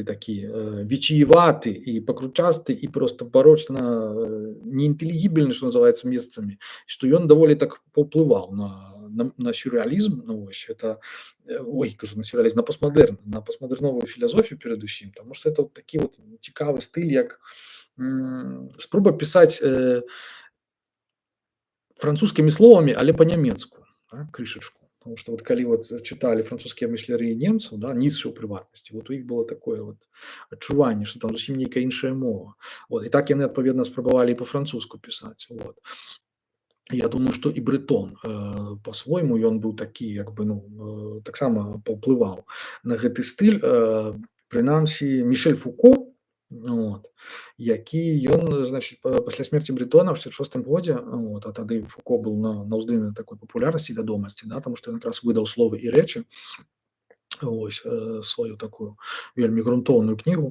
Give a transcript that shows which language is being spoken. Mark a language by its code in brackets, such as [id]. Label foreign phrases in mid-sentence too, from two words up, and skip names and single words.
[be] такі віціяваты і пакручасты і проста барочна неінтэлігібельны, што называецца, месцамі, што ён даволі так паўплываў на сюррэалізм, ну вось это кажу, на сюррэалізм, на постмадэрн, на постмадэрновую філасофію перадусім, таму што это вот такі вот цікавы стыль, як спроба пісаць французскімі словамі, але па-нямецку, так, крышачку. [ru] Потому что [be] вот калі вот чыталі французскія мысляры немцаў, да, Ніцше ў прыватнасці, вот у іх было такое вот адчуванне, што там зусім нейкая іншая мова. Вот, і так яны адпаведна спрабавалі і па-французску пісаць. Вот. Я думаю, што і брэтон па-свойму ён быў такі, як бы, ну, таксама паўплываў на гэты стыль, прынамсі Мішэль Фуко, вот, які ён, значыць, пасля смерці Брэтона ў 66 годзе, вот, а тады Фуко быў на ўздыме такой папулярнасці, вядомасці, да, таму што ён якраз выдаў словы і рэчы, ось, сваю такую вельмі грунтоўную кнігу.